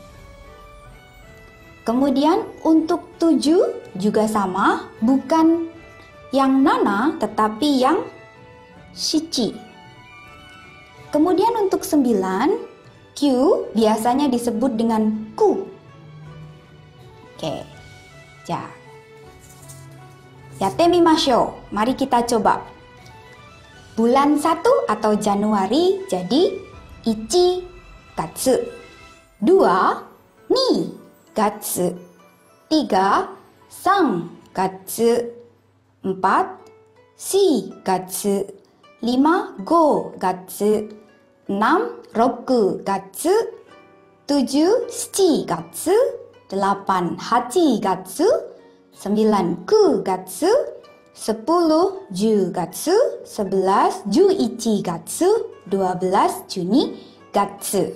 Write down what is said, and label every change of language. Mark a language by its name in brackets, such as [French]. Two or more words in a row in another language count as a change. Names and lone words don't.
[Indonesian] Kemudian untuk 7 juga sama, bukan yang nana tetapi yang shichi. Kemudian untuk 9, Q biasanya disebut dengan ku. Oke. [Japanese] Ja. やってみましょう. [Indonesian] Mari kita coba. Bulan 1 atau Januari jadi 1 月、2 [Japanese] 2月、3 3月、4 4月、5 5月、6 6月、7 7月、8 8月、9 9月、10 10月、11 11月、12 十二月.